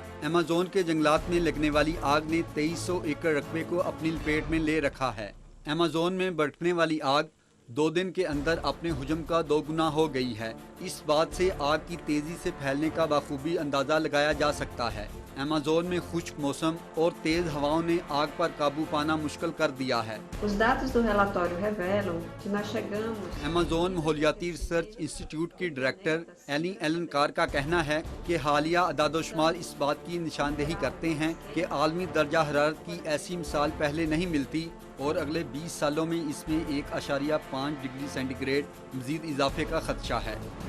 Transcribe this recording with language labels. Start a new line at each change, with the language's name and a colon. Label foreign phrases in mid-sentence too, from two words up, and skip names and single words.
Urdu: ایمیزون کے جنگلات میں لگنے والی آگ نے 2300 ایکڑ رقبے کو اپنی لپیٹ میں لے رکھا ہے. ایمیزون میں بھڑکنے والی آگ 2 دن کے اندر اپنے حجم کا 2 گنا ہو گئی ہے. اس بات سے آگ کی تیزی سے پھیلنے کا بخوبی اندازہ لگایا جا سکتا ہے. ایمیزون میں خشک موسم اور تیز ہواؤں نے آگ پر قابو پانا مشکل کر دیا ہے.
Portuguese: Os dados do relatório revelam que nós chegamos
Urdu: ایمیزون ماحولیاتی
English: research institute
Urdu: کی ڈائریکٹر ایلن کار کا کہنا ہے کہ حالیہ اعداد و شمار اس بات کی نشاندہی کرتے ہیں کہ عالمی درجہ حرارت کی ایسی مثال پہلے نہیں ملتی اور اگلے 20 سالوں میں اس میں 1.5
English: degree centigrade
Urdu: مزید اضافے کا خدشہ ہے.